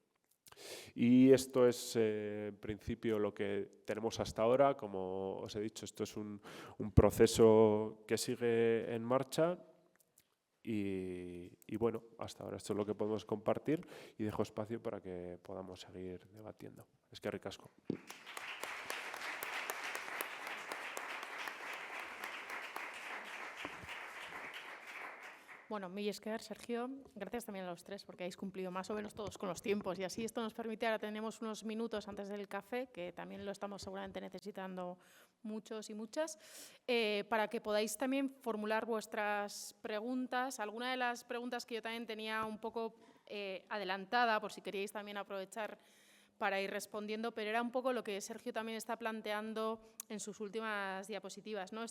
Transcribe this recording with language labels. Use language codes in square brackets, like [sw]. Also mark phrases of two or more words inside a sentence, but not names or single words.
[es] Y esto es en principio lo que tenemos hasta ahora. Como os he dicho, esto es un proceso que sigue en marcha. Y bueno, hasta ahora esto es lo que podemos compartir y dejo espacio para que podamos seguir debatiendo. [eu] Eskerrik asko. Bueno, mil esker, Sergio. [es] Gracias también a los tres porque habéis cumplido más o menos todos con los tiempos, y así esto nos permite, ahora tenemos unos minutos antes del café, que también lo estamos seguramente necesitando muchos y muchas, para que podáis también formular vuestras preguntas. Alguna de las preguntas que yo también tenía un poco adelantada, por si queríais también aprovechar para ir respondiendo, pero era un poco lo que Sergio también está planteando en sus últimas diapositivas, ¿no?